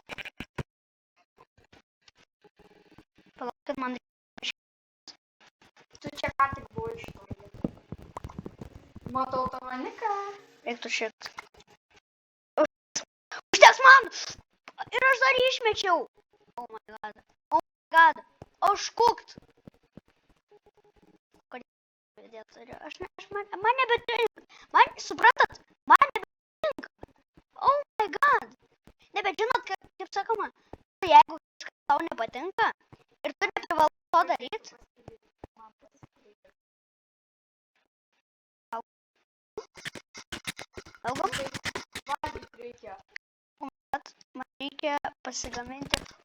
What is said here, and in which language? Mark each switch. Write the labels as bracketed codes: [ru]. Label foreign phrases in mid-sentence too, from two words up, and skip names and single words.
[lt] Palauk, kad man Tu čia ką tik buvai iš to vietą. Matau tavo niką. reiktų šiek. Užteks man! Ir aš dar jį išmečiau. [en] Oh my god. Oh my god. [lt] Aš kukt. Man nebetinka. Man, suprantat, man nebetinka. [en] Oh my god. [lt] Nebet žinot, kaip sakoma, jeigu kažkas tau nepatinka ir tu neprivalai to daryti. Valgom? Valgyt reikia. Man reikia pasigaminti.